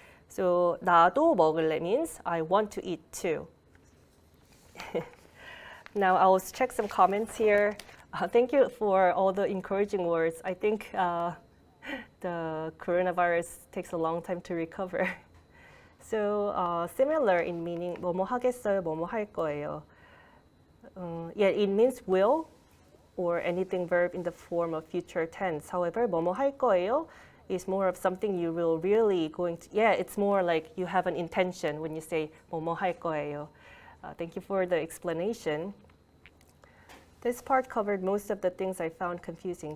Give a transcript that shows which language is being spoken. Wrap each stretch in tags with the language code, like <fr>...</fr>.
<en>So</en> <ko>나도 먹을래</ko> <en>means I want to eat too. Now I'll check some comments here. Thank you for all the encouraging words. I think the coronavirus takes a long time to recover. So similar in meaning,</en> <ko>뭐뭐 하겠어요, 뭐뭐 할 거예요.</ko> <en>Yeah, it means will or anything verb in the form of future tense. However,</en> <ko>뭐뭐 할 거예요</ko> <en>is more of something you will really going to, yeah, it's more like you have an intention when you say 뭐뭐 할 거예요. Thank you for the explanation. This part covered most of the things I found confusing.</en>